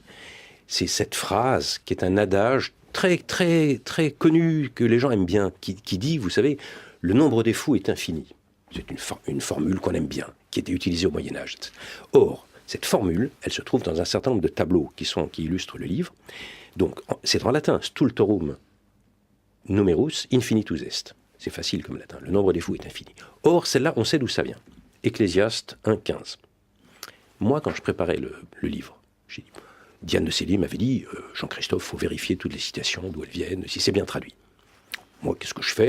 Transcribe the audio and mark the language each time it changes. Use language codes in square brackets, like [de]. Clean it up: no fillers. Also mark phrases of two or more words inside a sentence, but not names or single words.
[fr] C'est cette phrase qui est un adage très, très, très connu, que les gens aiment bien, qui dit, vous savez, le nombre des fous est infini. C'est une formule qu'on aime bien, qui était utilisée au Moyen-Âge. Or, cette formule, elle se trouve dans un certain nombre de tableaux qui illustrent le livre. Donc, c'est en latin, [la] stultorum numerus infinitus est. [fr] C'est facile comme latin, le nombre des fous est infini. Or, celle-là, on sait d'où ça vient. Ecclésiaste 1,15. Moi, quand je préparais le livre, Diane de Célie m'avait dit, Jean-Christophe, il faut vérifier toutes les citations, d'où elles viennent, si c'est bien traduit. Moi, qu'est-ce que je fais?